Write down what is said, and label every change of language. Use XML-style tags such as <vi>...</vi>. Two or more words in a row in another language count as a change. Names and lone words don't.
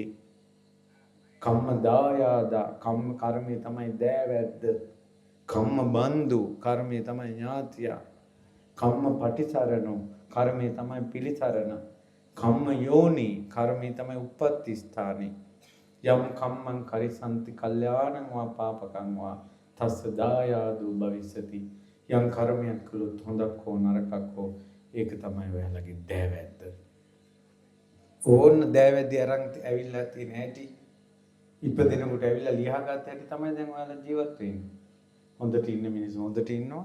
<pi>කම්ම දායාදා</pi> <si>කර්මේ තමයි දෑවැද්ද.</si> <pi>කම්ම බන්දු</pi> <si>කර්මේ තමයි ඥාතියා.</si> <pi>කම්ම පටිසරණෝ</pi> <si>කර්මේ තමයි පිළිසරණ.</si> <pi>කම්ම යෝනි</pi> <si>කර්මේ තමයි උප්පත්ති ස්ථානේ.</si> <pi>යම් කම්මං කරිසන්ති කල්යාණං වා පාපකං වා තස්ස දායාදෝ භවිස්සති.</pi> <si>යම් කර්මයක් කළොත් හොඳක් හෝ නරකක් හෝ ඒක තමයි ඔයාලගේ දෑවැද්ද. ඕන්න දෑවැද්දි අරන් ඇවිල්ලා තියෙන හැටි ඉපදෙනකොට ඇවිල්ලා ලියාගත්ත හැටි තමයි දැන් ඔයාලා ජීවත් වෙන්නේ. හොඳට ඉන්න මිනිස්සු හොඳට ඉන්නවා.</si>